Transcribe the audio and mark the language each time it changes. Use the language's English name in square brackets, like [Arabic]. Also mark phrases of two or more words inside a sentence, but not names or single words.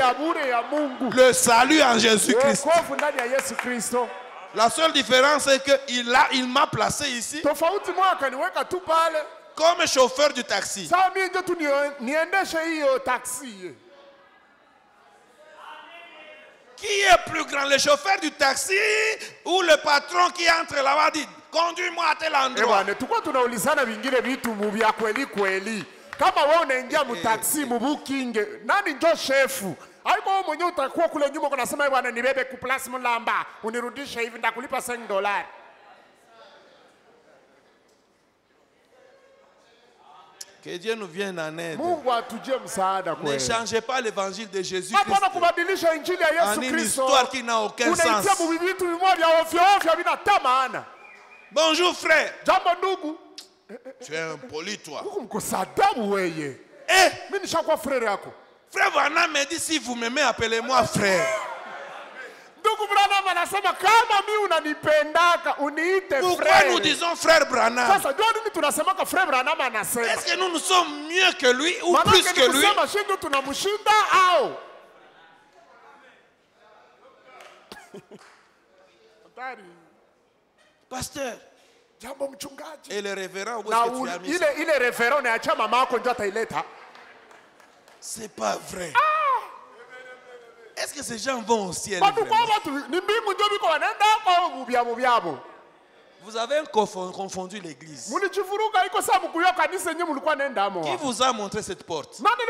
[French] Le salut en Jésus-Christ. La seule différence est qu'il m'a placé ici comme chauffeur du taxi. Qui est plus grand, le chauffeur du taxi ou le patron qui entre là-bas dit conduis-moi à tel endroit? [Swahili] Kama wewe unaingia mtaxi mubukinge, nani ndio shefu? Haiko wewe mwenyewe utakuwa kule nyuma unasema bwana nibebe ku plus mlamba unirudishe hivi ndakulipa $5. [French] Que Dieu nous vienne en aide. [Swahili] Mungu atujie msaada kweli. [French] Ne changez pas l'évangile de Jésus-Christ. [Swahili] Hapana kubadilisha injili ya Yesu Kristo. [French] Une histoire qui n'a aucun sens. [Swahili] Unaitia vitu vimoja ovyo ovyo bila maana. [French] Bonjour frère. [Swahili] Jambo ndugu. [French] Tu es impoli toi. [Swahili] Mungu mkosadabu wewe. Mimi nishakuwa frère yako. [French] Frère Branham me dit si vous m'aimez appelez-moi frère. [Swahili] Ndugu Branham anasema kama mimi unanipendaka uniite frère. [French] Pourquoi nous disons frère Branham? [Swahili] Sasa ndio nini tunasema ka frère Branham anasema? [French] Est-ce que nous sommes mieux que lui ou plus que lui? [Swahili] Tunasema shingo tunamshinda au? [French] Pasteur. [Swahili] Jambo mchungaji. [French] Et le révérend où est-ce que tu as mis? [Swahili] Ile révérend unaacha mama yako ndio ataileta. [French] C'est pas vrai. Est-ce que ces gens vont au ciel? Vous avez confondu l'église. Qui vous a montré cette porte?